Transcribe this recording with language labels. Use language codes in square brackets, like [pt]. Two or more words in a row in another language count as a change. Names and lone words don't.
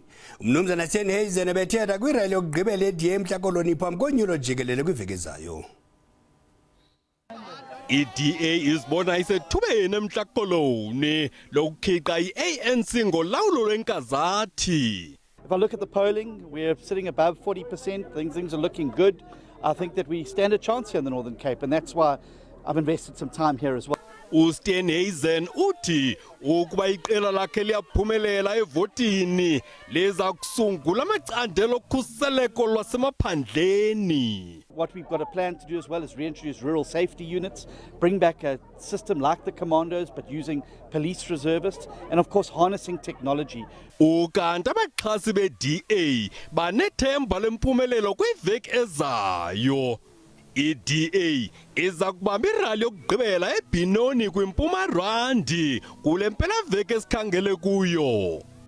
[xh] Umnumzana Steenhuisen ebethetha kwirali yokugqibela ediye mhla koloni phambi konyulo jikelele kwiveki ezayo. I-DA izibona isethubeni emhla koloni lokukhiqa i-ANC ngolawulo lwenkazathi. [en] If I look at the polling, we're sitting above 40%. Things are looking good. I think that we stand a chance here in the Northern Cape, and that's why I've invested some time here as well. [xh] uSteenhuisen uthi ukuba iqela lakhe liyaphumelela evotini leza kusungula amacandelo okhuseleko lwasemaphandleni. [en] What we've got a plan to do as well is reintroduce rural safety units, bring back a system like the commandos but using police reservists, and of course harnessing technology. [xh] Ukanti abaxhasi be-DA banethemba lempumelelo kwiveki ezayo. I-DA iza kubamba irali yokugqibela eBinoni kwiMpumalanga kule mpelaveki esikhangele kuyo.